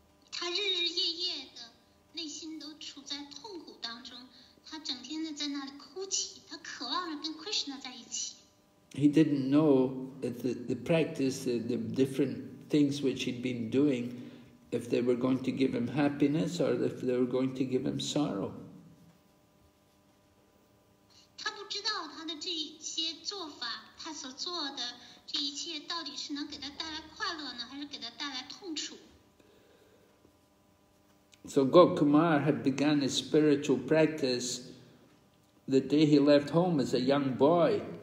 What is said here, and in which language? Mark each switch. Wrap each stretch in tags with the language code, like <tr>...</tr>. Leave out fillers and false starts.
<zh>他日日夜夜的内心都处在痛苦当中，他整天的在那里哭泣，他渴望着跟 Krishna 在一起。</zh> <en>He didn't know that the practice, the different things which he'd been doing, if they were going to give him happiness or if they were going to give him sorrow.</en> <zh>他不知道他的这些做法，他所做的这一切到底是能给他带来快乐呢，还是给他带来痛楚？</zh> <en>So Gopakumar had begun his spiritual practice the day he left home as a young boy.</en>